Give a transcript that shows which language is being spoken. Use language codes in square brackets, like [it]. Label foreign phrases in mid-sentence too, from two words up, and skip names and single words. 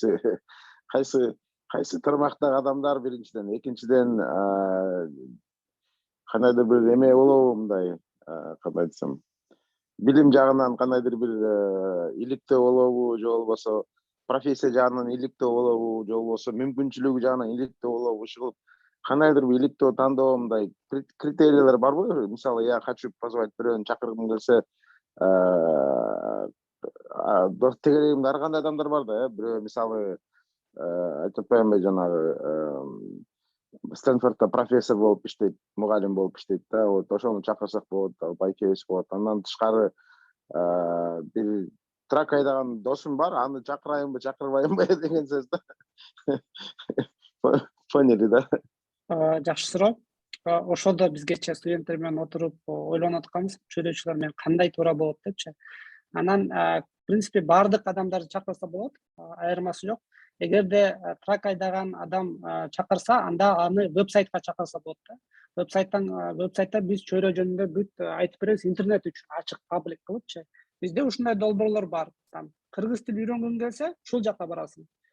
[ky] кайсы тармактагы адамдар биринчиден, экинчиден кандайдыр бир эме болобу, мындай кандай десем, билим жагынан кандайдыр бир иликтөө болобу же болбосо профессия жагынан иликтөө болобу же болбосо мүмкүнчүлүгү жагынан иликтөө болобу, ушул кандайдыр бир иликтөө тандоо мындай критерийлер барбы? Мисалы, [ru] я хочу позвать [ky] бирөөнү чакыргым келсе, тегерегимде ар кандай адамдар бар да, бирөө мисалы айтып атпаймынбы, жанагы Стэнфордда профессор болуп иштейт, мугалим болуп иштейт да, вот ошону чакырсак болот, байкебиз болот. Андан тышкары бир трак айдаган досум бар, аны чакырайынбы, чакырбайынбы деген сөз да. [ru] Поняли, да? [ky] Жакшы суроо. Ошодо бизгече студенттер менен отуруп ойлонуп атканбыз, чөйрөчүлөр менен кандай туура болот депчи. Анан [ru] в принципе [ky] баардык адамдарды чакырса болот, айырмасы жок. Эгерде трак айдаган адам чакырса, анда аны веб-сайтка чакырса болот да. Веб-сайтта биз чөйрө жөнүндө бүт айтып беребиз, интернет үчүн ачык, паблик кылыпчы. Бизде ушундай долбоорлор бар. Кыргыз тили үйрөнгүң келсе, ушул жака барасың.